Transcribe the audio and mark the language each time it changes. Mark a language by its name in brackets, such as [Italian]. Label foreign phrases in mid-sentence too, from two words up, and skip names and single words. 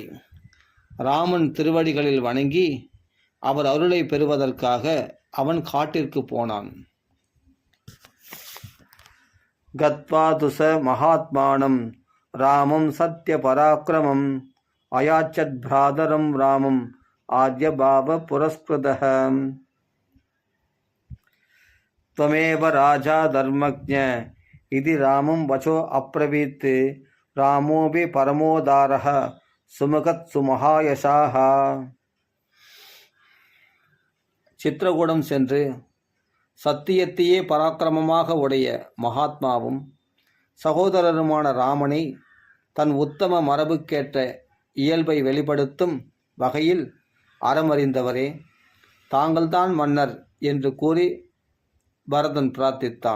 [Tamil] ராமன் திருவடிகளில் வணங்கி அவர் அருளை பெறுவதற்காக அவன் காட்டிற்கு போனான். [Sanskrit] गत्वा तु स महात्मानं रामं सत्य पराक्रमम् अयाचत् भ्रातरं रामं आर्यभाव पुरस्कृतः. त्वमेव राजा धर्मज्ञ इति रामं वचो अब्रवीत् रामोऽपि परमोदारः सुमुखत् सुमहायशाः. [Tamil] சித்திரகூடம் சென்று சத்தியத்தையே பராக்கிரமமாக உடைய மகாத்மாவும் சகோதரருமான ராமனை தன் உத்தம மரபுக்கேற்ற இயல்பை வெளிப்படுத்தும் வகையில் அறமறிந்தவரே, தாங்கள்தான் மன்னர் என்று கூறி பரதன் பிரார்த்தித்தான்.